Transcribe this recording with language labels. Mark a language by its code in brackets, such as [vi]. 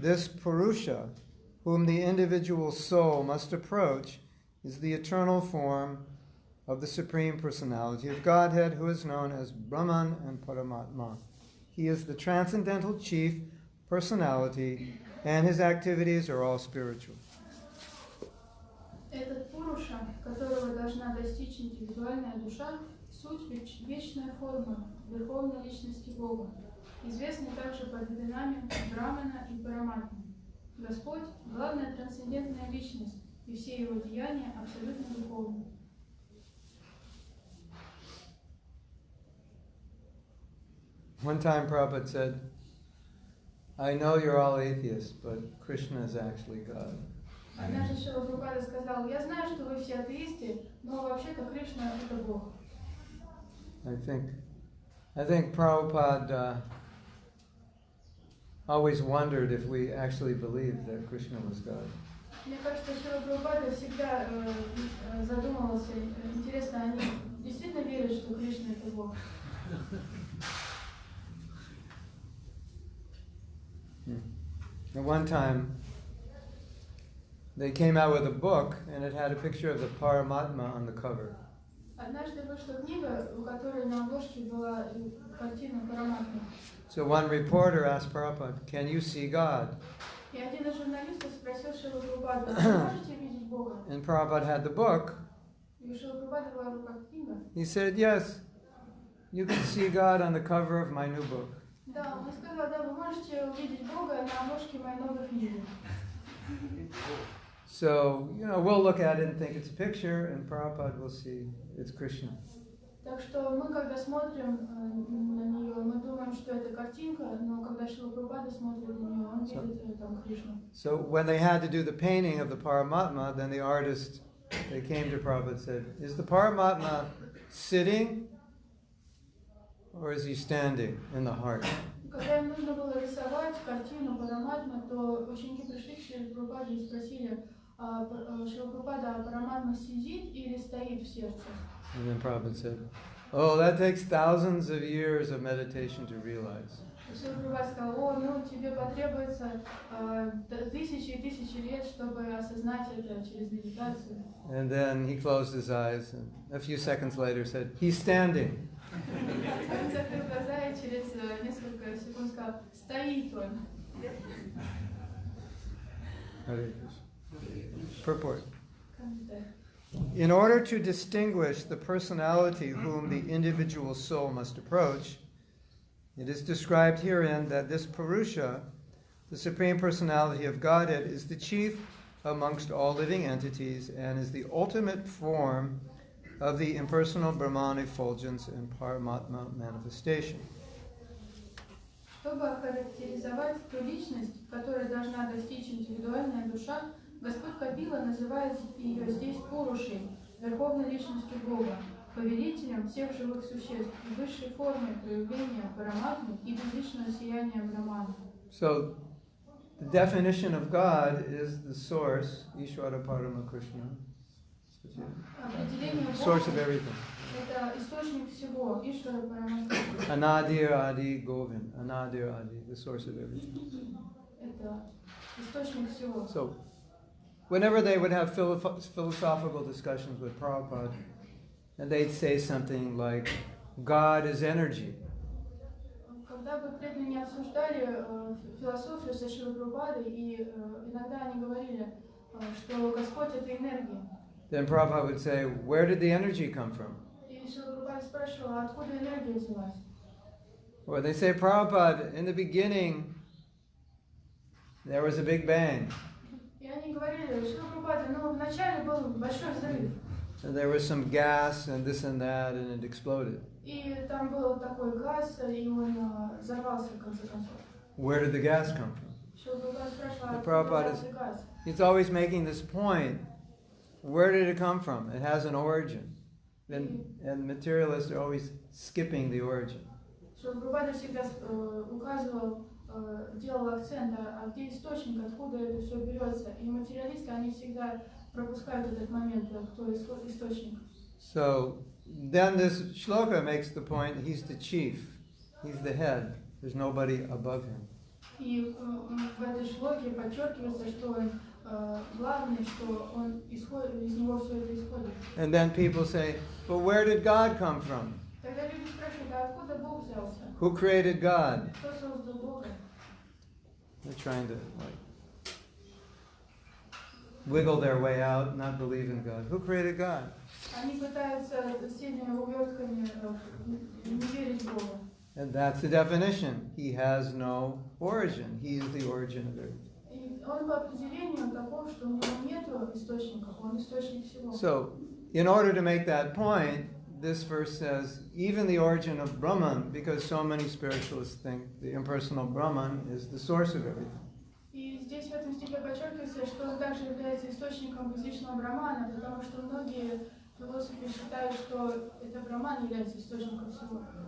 [en] This puruṣa, whom the individual soul must approach, is the eternal form of the Supreme Personality of Godhead, who is known as Brahman and Paramātmā. He is the transcendental chief personality, and his activities are all spiritual. [ru] Этот Пуруша, которого должна достичь индивидуальная душа, суть вечная форма Верховной Личности Бога, известный также под именами Брахмана и Параматмы. Господь – главная трансцендентная личность, и все его деяния абсолютно духовны. [en] One time Prabhupada said, I know you're all atheists, but Krishna is actually God. [ru] Однажды Шрила Прабхупада сказал: я знаю, что вы все атеисты, но вообще-то Кришна – это Бог. [en] I think Prabhupada always wondered if we actually believed that Krishna was God. [ru] Мне кажется, Шрила Прабхупада всегда задумывался, интересно, они действительно верят, что Кришна – это Бог? [en] At one time, they came out with a book, and it had a picture of the Paramatma on the cover. [ru] Однажды вышла книга, у которой на обложке была картина Параматмы. [en] So one reporter asked Prabhupada, can you see God? [ru] И один из журналистов спросил Шрилу Прабхупаду: вы можете видеть Бога? [en] And Prabhupada had the book. [ru] И у Шрилы Прабхупады была в руках книга. [en] He said, yes, you can see God on the cover of my new book. [ru] Да, он сказал: да, вы можете увидеть Бога на обложке моей новой книги. [en] So, we'll look at it and think it's a picture, and Prabhupada will see it's Krishna. [ru] Так что мы, когда смотрим на нее, мы думаем, что это картинка, но когда Шрила Прабхупада смотрит на нее, он видит там Кришну. [en] So when they had to do the painting of the Paramatma, then the artist, they came to Prabhupada and said, is the Paramatma sitting or is he standing in the heart? [ru] Когда им нужно было рисовать картину Параматмы, то ученики пришли к Шриле Прабхупаде и спросили: Шрила Прабхупада, Параматма сидит или стоит в сердце? [en] And then Prabhupada said, oh, that takes thousands of years of meditation to realize. [ru] Шрила Прабхупада сказал: тебе потребуется тысячи и тысячи лет, чтобы осознать это через медитацию. [en] And then he closed his eyes and a few seconds later said, he's standing. [ru] Он закрыл глаза и через несколько секунд сказал: стоит он. [en] Purport. In order to distinguish the personality whom the individual soul must approach, it is described herein that this puruṣa, the Supreme Personality of Godhead, is the chief amongst all living entities and is the ultimate form of the impersonal Brahman effulgence and Paramatma manifestation. [ru] Чтобы охарактеризовать ту личность, которой должна достичь индивидуальная душа, Господь Капила называет ее здесь Пурушей, верховной личностью Бога, повелителем всех живых существ и высшей формой проявления Параматмы и безличного сияния Брахмана. [en] So, the definition of God is the source, Ishvara Parama Krishna, [ru] Определение [en] Source of [ru] Бога [en] everything. [ru] – это источник всего, Ишвара Параматма. [sa] Anadir Adi Govind. [en] Anadir Adi, the source of everything. [ru] Это источник всего. [en] So, whenever they would have philosophical discussions with Prabhupada, and they'd say something like, God is energy. [ru] Когда бы преданные обсуждали философию со Шрилой Прабхупадой, и иногда они говорили, что Господь – это энергия. [en] Then Prabhupada would say, where did the energy come from? [ru] И Шрила Прабхупада спрашивала, откуда энергия взялась? [en] Or they say, Prabhupada, in the beginning, there was a big bang. [ru] И они говорили, Шрила Прабхупада, ну вначале был большой взрыв. [en] And there was some gas and this and that, and it exploded. [ru] И там был такой газ, и он взорвался в конце концов. [en] Where did the gas come from? [ru] Шрила Прабхупада спрашивала, [en] The [ru] откуда [en] Prabhupada [ru] взялся газ? [en] He's always making this point. Where did it come from? It has an origin. And materialists are always skipping the origin. [ru] Шрила Прабхупада всегда указывал, делал акцент, а где источник, откуда это все берется. И материалисты, они всегда пропускают этот момент, кто источник. [en] So then this shloka makes the point, he's the chief, he's the head, there's nobody above him. [ru] И в этой шлоке подчеркивается, что он главный, что он исходит, из него все это исходит. [en] And then people say, but where did God come from? [ru] Тогда люди спрашивают, а откуда Бог взялся? [en] Who created God? [ru] Кто создал Бога? [en] They're trying to wiggle their way out, not believe in God. Who created God? [ru] Они пытаются сильными увертками не верить в Бога. [en] And that's the definition. He has no origin. He is the origin of everything. [ru] И он по определению таков, что у него нет источников, он источник всего. [en] So, in order to make that point, this verse says, even the origin of Brahman, because so many spiritualists think the impersonal Brahman is the source of everything. [ru] И здесь в этом стихе подчеркивается, что он также является источником безличного Брахмана, потому что многие философы считают, что это Брахман является источником всего.